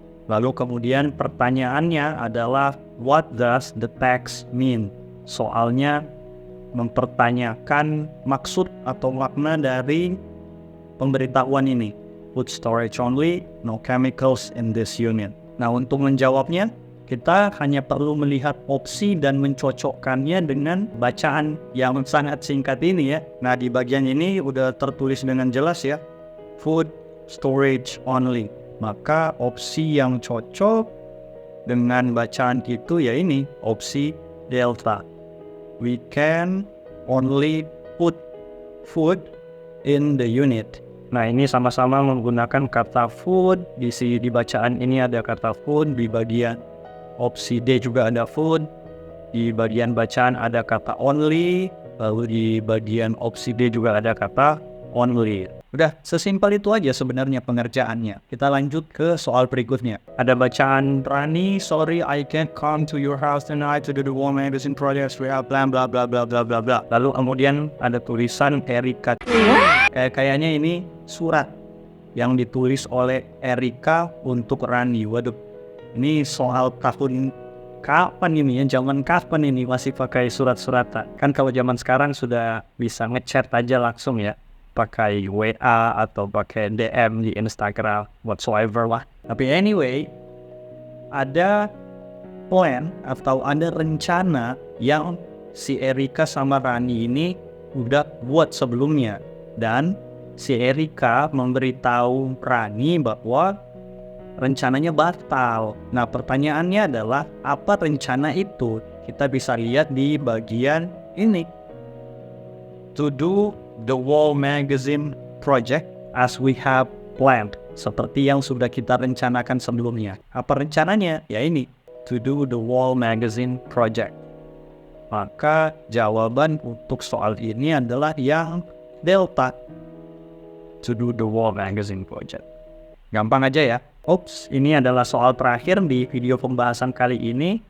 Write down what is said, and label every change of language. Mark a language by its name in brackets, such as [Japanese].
[Indonesian] Lalu kemudian pertanyaannya adalah [English] what does the text mean? [Indonesian] Soalnya mempertanyakan maksud atau makna dari pemberitahuan ini. [English] Food storage only, no chemicals in this unit. [Indonesian] Nah, untuk menjawabnya, kita hanya perlu melihat opsi dan mencocokkannya dengan bacaan yang sangat singkat ini ya. Nah, di bagian ini udah tertulis dengan jelas ya, [English] food storage only. [Indonesian] Maka opsi yang cocok dengan bacaan itu ya ini, opsi delta. [English] We can only put food in the unit. [Indonesian] Nah, ini sama-sama menggunakan kata food. Di bacaan ini ada kata food, di bagian opsi D juga ada food, di bagian bacaan ada kata only, lalu di bagian opsi D juga ada kata only. Udah, sesimpel itu aja sebenarnya pengerjaannya. Kita lanjut ke soal berikutnya. Ada bacaan [English] Rani, sorry I can't come to your house tonight to do the War Magazine project. We have blah blah blah blah blah blah blah. [Indonesian] Lalu kemudian ada tulisan Erika. Kayaknya ini surat yang ditulis oleh Erika untuk Rani. Waduh, ini soal tahun kapan ini ya? Zaman kapan ini masih pakai surat-suratan? Kan kalau zaman sekarang sudah bisa ngechat aja langsung ya, pakai WA atau pakai DM di Instagram whatsoever lah. Tapi anyway, ada plan atau ada rencana yang si Erika sama Rani ini udah buat sebelumnya, dan si Erika memberitahu Rani bahwa rencananya batal. Nah, pertanyaannya adalah apa rencana itu? Kita bisa lihat di bagian ini. [English] To do the Wall Magazine project as we have planned. [Indonesian] Seperti yang sudah kita rencanakan sebelumnya. Apa rencananya? Ya ini, [English] to do the Wall Magazine project. [Indonesian] Maka jawaban untuk soal ini adalah yang delta. [English] To do the Wall Magazine project. [Indonesian] Gampang aja ya. Oops, ini adalah soal terakhir di video pembahasan kali ini.